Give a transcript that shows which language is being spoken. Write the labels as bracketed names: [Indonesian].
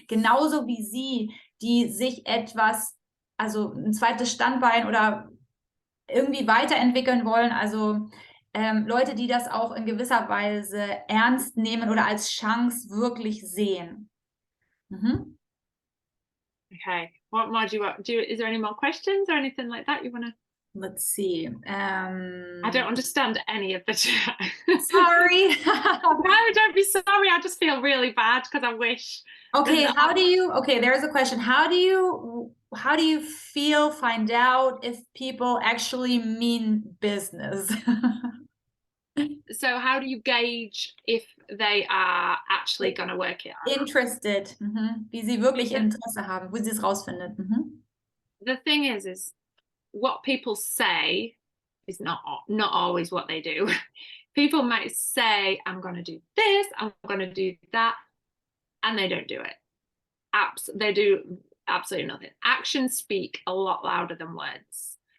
[German] Genauso wie sie, die sich etwas, also ein zweites Standbein oder irgendwie weiterentwickeln wollen. Also Leute, die das auch in gewisser Weise ernst nehmen oder als Chance wirklich sehen. [English] Okay. What more do you want? Is there any more questions or anything like that you want to? Let's see. I don't understand any of the chat. Sorry. No, don't be sorry. I just feel really bad because I wish. Okay, there's a question. How do you find out if people actually mean business? So how do you gauge if they are actually going to work it out? Interested. [German] Wie sie wirklich Interesse haben, wo sie es rausfindet. [English] The thing is what people say is not always what they do. People might say, I'm going to do this, I'm going to do that, and they don't do it. They do absolutely nothing. Actions speak a lot louder than words.